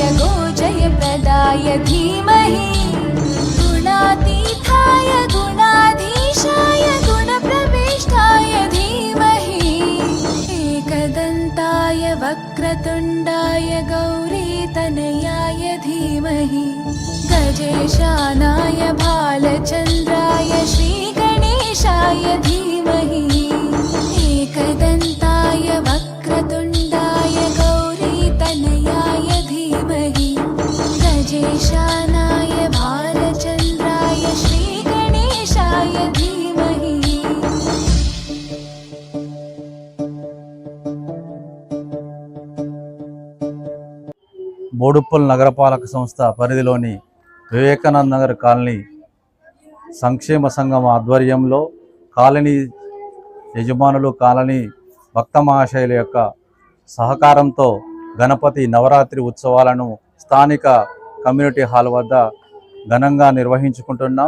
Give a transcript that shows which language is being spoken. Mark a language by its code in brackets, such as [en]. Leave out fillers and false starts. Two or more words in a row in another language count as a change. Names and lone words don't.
[sa] गोजयप्रदाय धीमहि गुणातीताय गुणाधीशाय गुणप्रविष्टाय धीमहि एकदन्ताय वक्रतुण्डाय गौरीतनयाय धीमहि गजेशानाय भालचन्द्राय श्रीगणेशाय धीमहि एकदन्ताय वक्रतुण्डाय गौरीतनयाय धीमहि गजेशानाय भालचन्द्राय श्रीगणेशाय धीमहि। [te] బోడుప్పల్ నగరపాలక సంస్థ పరిధిలోని వివేకానంద నగర్ కాలనీ సంక్షేమ సంఘం ఆధ్వర్యంలో కాలనీ యజమానులు కాలనీ భక్త మహాశయుల యొక్క సహకారంతో గణపతి నవరాత్రి ఉత్సవాలను స్థానిక కమ్యూనిటీ హాల్ వద్ద ఘనంగా నిర్వహించుకుంటున్నాం.